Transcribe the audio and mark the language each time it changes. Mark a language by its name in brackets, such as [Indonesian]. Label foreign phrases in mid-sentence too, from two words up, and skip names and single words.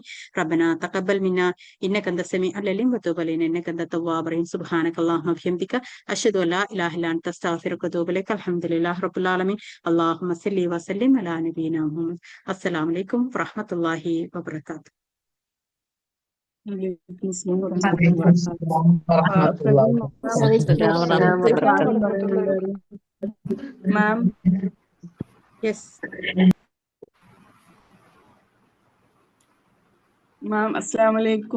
[Arabic] ربنا تقبل منا انك انت السميع العليم وتب علينا انك انت التواب الرحيم. سبحانك اللهم وبحمدك اشهد ان لا اله الا انت استغفرك واتوب اليك. الحمد لله رب العالمين. اللهم صل وسلم على نبينا محمد. السلام عليكم ورحمة الله وبركاته. وعليكم السلام ورحمة الله. [English] മാം യെസ് [Arabic] മാം السلام عليكم.